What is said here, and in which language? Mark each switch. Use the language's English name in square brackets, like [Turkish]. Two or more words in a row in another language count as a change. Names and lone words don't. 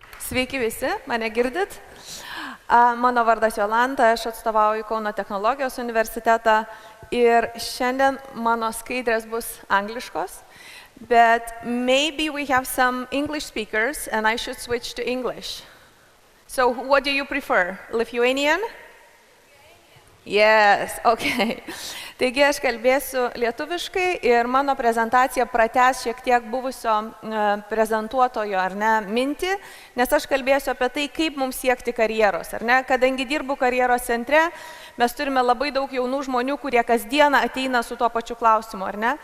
[Lithuanian] Sveiki visi, mane girdit? Mano vardas Jolanta, aš atstovauju Kauno technologijos universitetą ir šiandien mano skaidrės bus angliškos, [English] but maybe we have some English speakers and I should switch to English. So what do you prefer? Lithuanian? Yes, okay. [Lithuanian] Taigi aš kalbėsiu lietuviškai ir mano prezentacija pratęs šiek tiek buvusio prezentuotojo, ar ne, mintį, nes aš kalbėsiu apie tai, kaip mums siekti karjeros, ar ne. Kadangi dirbu karjeros centre, mes turime labai daug jaunų žmonių, kurie kasdieną ateina su tuo pačiu klausimu, ar ne.